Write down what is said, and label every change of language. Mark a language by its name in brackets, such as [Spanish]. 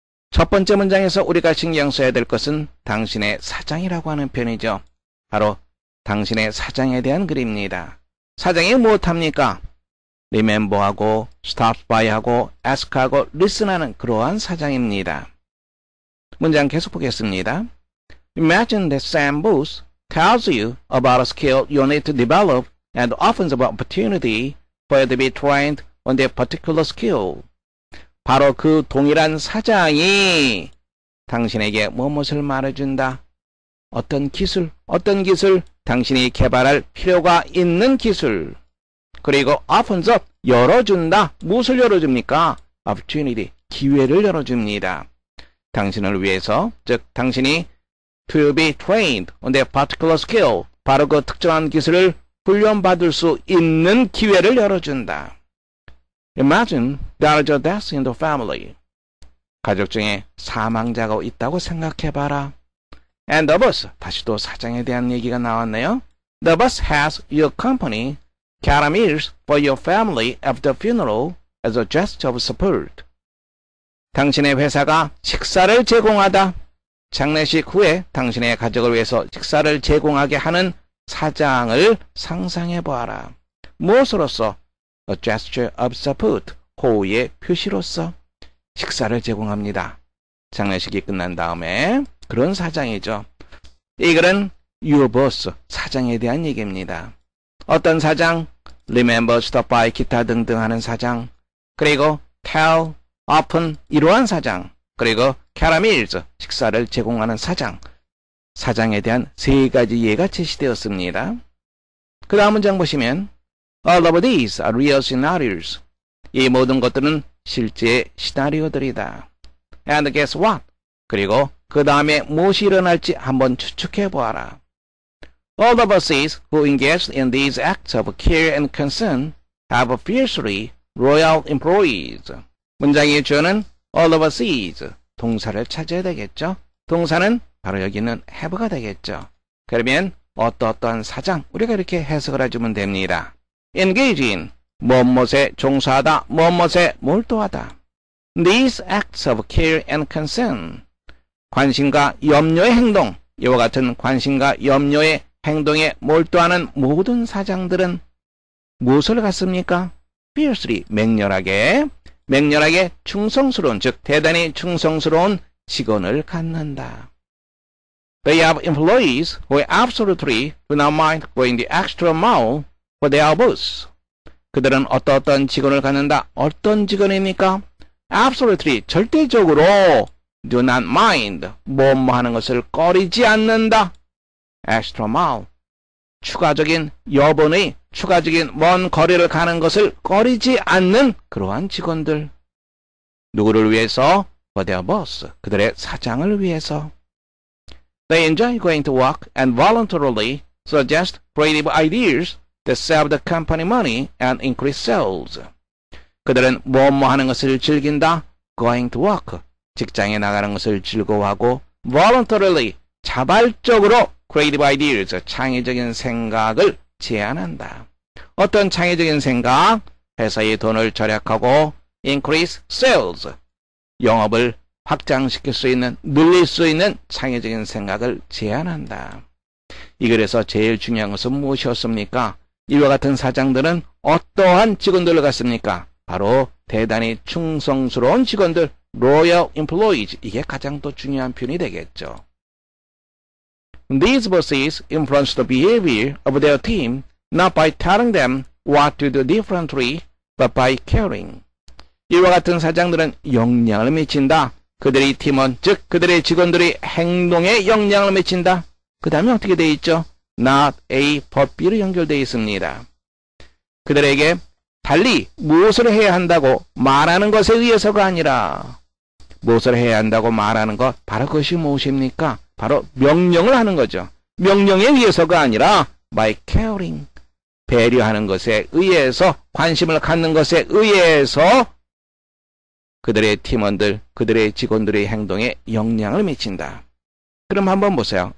[Korean] 첫 번째 문장에서 우리가 신경 써야 될 것은 당신의 사장이라고 하는 표현이죠. 바로 당신의 사장에 대한 글입니다. 사장이 무엇합니까? remember하고 stop by하고 ask하고 listen하는 그러한 사장입니다. 문장 계속 보겠습니다. [English] Imagine that Sam Booth tells you about a skill you need to develop and offers an opportunity for you to be trained on that particular skill. [Korean] 바로 그 동일한 사장이 당신에게 무엇을 말해준다. 어떤 기술, 당신이 개발할 필요가 있는 기술. 그리고 opens up, 열어준다. 무엇을 열어줍니까? opportunity, 기회를 열어줍니다. 당신을 위해서, 즉 당신이 [English] to be trained on that particular skill, [Korean] 바로 그 특정한 기술을 훈련받을 수 있는 기회를 열어준다. [English] Imagine there is a death in the family. [Korean] 가족 중에 사망자가 있다고 생각해봐라. [English] And the boss, [Korean] 다시 또 사장에 대한 얘기가 나왔네요. [English] The boss has your company carry meals for your family after the funeral as a gesture of support. [Korean] 당신의 회사가 식사를 제공하다. 장례식 후에 당신의 가족을 위해서 식사를 제공하게 하는 사장을 상상해보아라. 무엇으로써? A gesture of support, 호의의 표시로서 식사를 제공합니다. 장례식이 끝난 다음에 그런 사장이죠. 이 글은 your boss, 사장에 대한 얘기입니다. 어떤 사장? remember, stop by, 기타 등등 하는 사장, 그리고 tell, open, 이러한 사장, 그리고 caramels, 식사를 제공하는 사장, 사장에 대한 세 가지 예가 제시되었습니다. 그 다음 문장 보시면 [English] all of these are real scenarios. [Korean] 이 모든 것들은 실제 시나리오들이다. [English] And guess what? [Korean] 그리고 그 다음에 무엇이 일어날지 한번 추측해 보아라. [English] All the bosses who engaged in these acts of care and concern have fiercely loyal employees. [Korean] 문장의 주어는 all the bosses, 동사를 찾아야 되겠죠. 동사는 바로 여기 있는 have가 되겠죠. 그러면 어떠한 사장, 우리가 이렇게 해석을 해주면 됩니다. engage in, 무엇에 종사하다, 무엇에 몰두하다. [English] These acts of care and concern, [Korean] 관심과 염려의 행동, 이와 같은 관심과 염려의 행동에 몰두하는 모든 사장들은 무엇을 갖습니까? fiercely, 맹렬하게 충성스러운, 즉 대단히 충성스러운 직원을 갖는다. [English] They have employees who absolutely do not mind going the extra mile for their boss. [Korean] 그들은 어떤 직원을 갖는다. 어떤 직원입니까? Absolutely, 절대적으로 do not mind, 뭐 하는 것을 꺼리지 않는다. extra mile, 추가적인 여번의 추가적인 먼 거리를 가는 것을 꺼리지 않는 그러한 직원들. 누구를 위해서? For their boss, 그들의 사장을 위해서. [English] They enjoy going to work and voluntarily suggest creative ideas that save the company money and increase sales. [Korean] 그들은 뭐 하는 것을 즐긴다. Going to work, 직장에 나가는 것을 즐거워하고 voluntarily, 자발적으로 creative ideas, 창의적인 생각을 제안한다. 어떤 창의적인 생각? 회사의 돈을 절약하고 increase sales, 영업을 확장시킬 수 있는, 늘릴 수 있는 창의적인 생각을 제안한다. 이 글에서 제일 중요한 것은 무엇이었습니까? 이와 같은 사장들은 어떠한 직원들을 갖습니까? 바로 대단히 충성스러운 직원들, loyal employees. 이게 가장 또 중요한 표현이 되겠죠. [English] These bosses influence the behavior of their team not by telling them what to do differently, but by caring. [Korean] 이와 같은 사장들은 영향을 미친다. 그들의 팀원, 즉 그들의 직원들의 행동에 영향을 미친다. 그 다음에 어떻게 되어 있죠? Not A, but B로 연결되어 있습니다. 그들에게 달리 무엇을 해야 한다고 말하는 것에 의해서가 아니라, 무엇을 해야 한다고 말하는 것, 바로 그것이 무엇입니까? 바로 명령을 하는 거죠. 명령에 의해서가 아니라 by caring, 배려하는 것에 의해서, 관심을 갖는 것에 의해서 그들의 팀원들, 그들의 직원들의 행동에 영향을 미친다. 그럼 한번 보세요.